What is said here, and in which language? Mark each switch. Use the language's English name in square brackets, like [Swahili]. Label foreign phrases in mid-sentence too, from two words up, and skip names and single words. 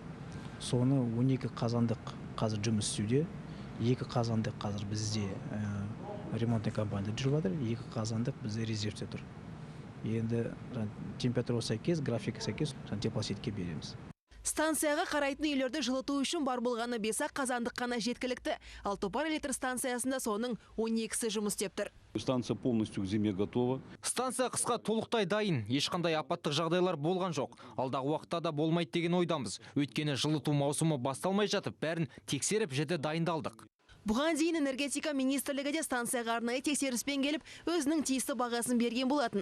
[Kazakh] Соны 12 қазандық қазір жұмыс істеуде, 2 қазандық қазір бізде ремонтный компанияда жүріп жатыр, 2 қазандық бізде резервте тұр. Енді температура сәйкес, графика сәйкес теплосетке береміз. Станцияға қарайтын үйлерді жылыту үшін бар болғаны 5-ақ қазандық қана жеткілікті. Ал Топар электр станциясында соның 12-сі жұмыс істеп тұр. [Russian] Станция полностью к зиме готова. [Kazakh] Станция қысқа толықтай дайын. Ешқандай апаттық жағдайлар болған жоқ. Алдағы уақытта да болмайды деген ойдамыз. Өйткені жылыту маусымы басталмай жатып, бәрін тексеріп жіті дайындалдық. Бұған дейін энергетика министрлігі де станцияға арнайы тексеріспен келіп, өзінің тиісті бағасын берген болатын.